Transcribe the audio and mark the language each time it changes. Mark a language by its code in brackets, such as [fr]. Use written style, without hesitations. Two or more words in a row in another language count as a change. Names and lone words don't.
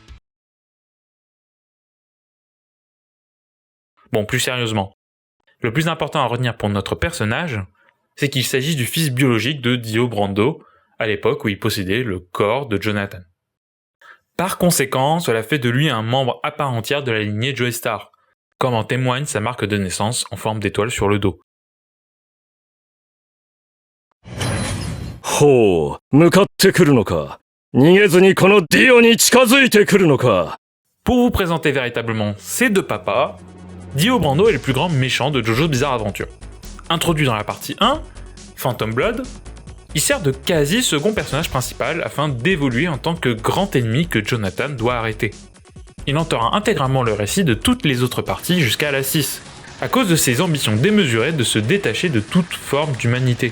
[fr] Bon, plus sérieusement, le plus important à retenir pour notre personnage, c'est qu'il s'agit du fils biologique de Dio Brando, à l'époque où il possédait le corps de Jonathan. Par conséquent, cela fait de lui un membre à part entière de la lignée Joestar, comme en témoigne sa marque de naissance en forme d'étoile sur le dos. [ja] ほう、向かってくるのか。逃げずにこのディオに近づいてくるのか。 [fr] Pour vous présenter véritablement ces deux papas, Dio Brando est le plus grand méchant de JoJo's Bizarre Adventure. Introduit dans la partie 1, Phantom Blood, il sert de quasi second personnage principal afin d'évoluer en tant que grand ennemi que Jonathan doit arrêter. Il enterra intégralement le récit de toutes les autres parties jusqu'à la 6, à cause de ses ambitions démesurées de se détacher de toute forme d'humanité.